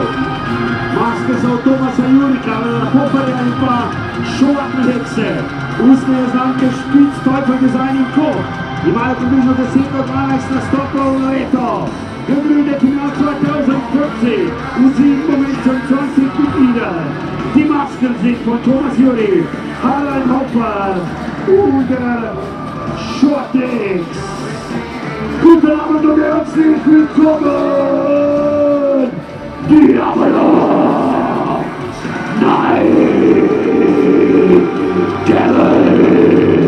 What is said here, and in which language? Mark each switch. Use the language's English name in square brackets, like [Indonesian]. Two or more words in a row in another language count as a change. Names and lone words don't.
[Slovenian] Maske so od Tomasa Jurika, Poparja in pa Šolatnehekse. Ustne znamke Špic, Teufel Design in Co. Imajo približno 10 do 12 nastopov na leto. [German] Gegründet im Jahr 2014, und sie im Moment schon 20 Mitglieder. Die Masken sind von Thomas Juri, Harald Hopper und Shortex. Guten Abend und herzlich willkommen, Diablo Night Devils.